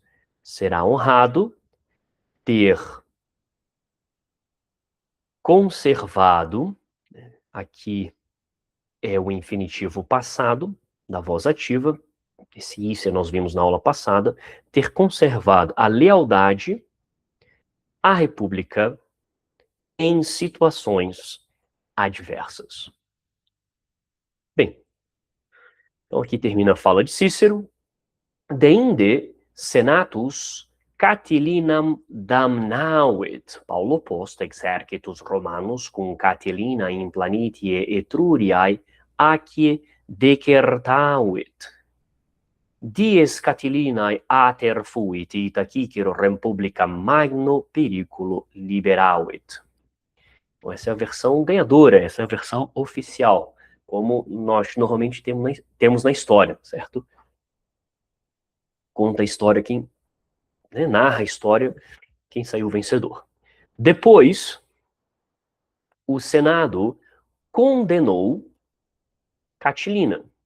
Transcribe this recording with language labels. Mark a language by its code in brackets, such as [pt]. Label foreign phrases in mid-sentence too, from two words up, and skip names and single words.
[pt] Será honrado ter conservado, aqui é o infinitivo passado da voz ativa, esse isso nós vimos na aula passada, ter conservado a lealdade à República em situações adversas. Bem, então aqui termina a fala de Cícero. [la] Deinde senatus Catilinam damnavit. Paulo post exercitus Romanus cum Catilina in planitie Etruriae acie decertavit. Dies Catilinae ater fuit, ita Cicero Republica magno periculo liberavit. [pt] Então, essa é a versão ganhadora, essa é a versão oficial, como nós normalmente temos na história, certo? Conta a história quem, né, narra a história quem saiu vencedor. Depois, o Senado condenou Catilina.